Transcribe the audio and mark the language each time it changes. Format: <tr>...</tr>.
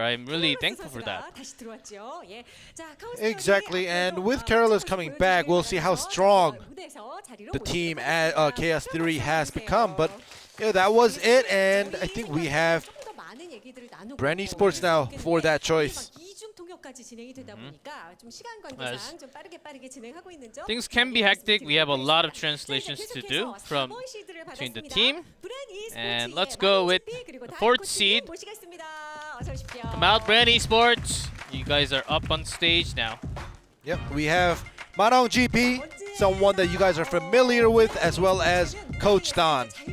<en>I'm really thankful for that.</en> <ko>다시 들어왔죠. 예. 자,</ko> <en>Exactly, and with Carolus coming back, we'll see how strong the team at Chaos Theory has become. But yeah, that was it, and I think we have Brand Esports now for that choice.</en> <ko>이중 통역까지 진행이 되다 보니까 좀 시간 관계상 좀 빠르게 진행하고 있는 점.</ko> <en>Things can be hectic. We have a lot of translations to do from between the team. And let's go with the 4th seed. Come out, Brand Esports. You guys are up on stage now. Yep, we have Manong GP, someone that you guys are familiar with, as well as Coach Don.</en>